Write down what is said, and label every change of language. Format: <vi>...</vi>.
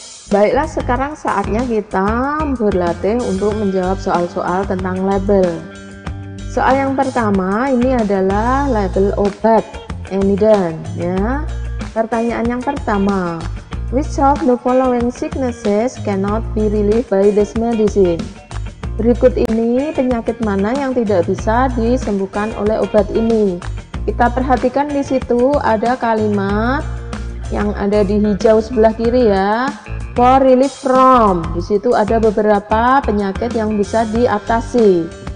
<id>Baiklah, sekarang saatnya kita berlatih untuk menjawab soal-soal tentang label. Soal yang pertama ini adalah label obat Enidan ya. Pertanyaan yang pertama,</id> <en>which of the following sicknesses cannot be relieved by this medicine?</en> <id>Berikut ini penyakit mana yang tidak bisa disembuhkan oleh obat ini? Kita perhatikan di situ ada kalimat yang ada di hijau sebelah kiri ya.</id> <en>For relief from,</en> <id>di situ ada beberapa penyakit yang bisa diatasi.</id>